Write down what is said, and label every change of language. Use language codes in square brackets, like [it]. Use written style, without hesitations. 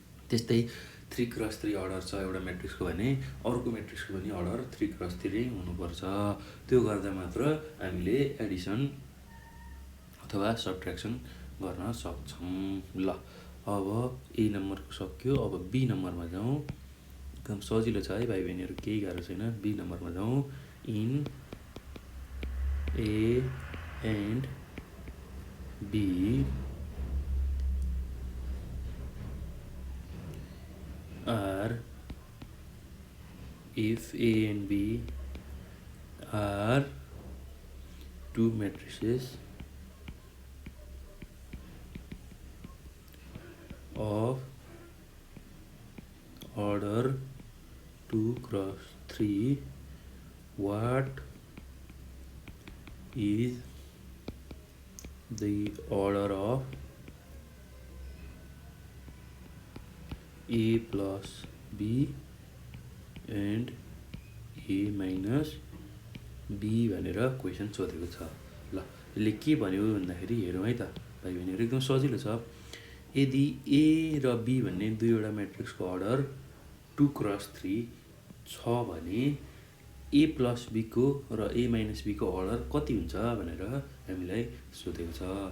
[ne] त्यस्तै 3x3 order छ एउटा म्याट्रिक्सको भने अर्को म्याट्रिक्सको पनि अर्डर 3x3 हुनुपर्छ। त्यो गर्दा मात्र हामीले एडिसन अथवा सब्ट्र्याक्सन गर्न सक्छौँ। ल अब ए नम्बरको सक्यो, अब बी नम्बरमा जाउँ। एकदम सजिलो छ है भाइ बहिनीहरू, केही गाह्रो छैन। बी नम्बरमा जाउँ। [en] in A and B are if A and B are two matrices of order 2x3, what is the order of A plus B and A minus B [ne] भनेर क्वेसन सोधेको छ। ल यसले के भन्यो भन्दाखेरि हेरौँ है त भाइ बहिनीहरू, एकदम सजिलो छ। यदि ए र बी भन्ने दुईवटा म्याट्रिक्सको अर्डर 2x3 छ भने ए प्लस बीको र ए माइनस बीको अर्डर कति हुन्छ भनेर हामीलाई सोधेको छ।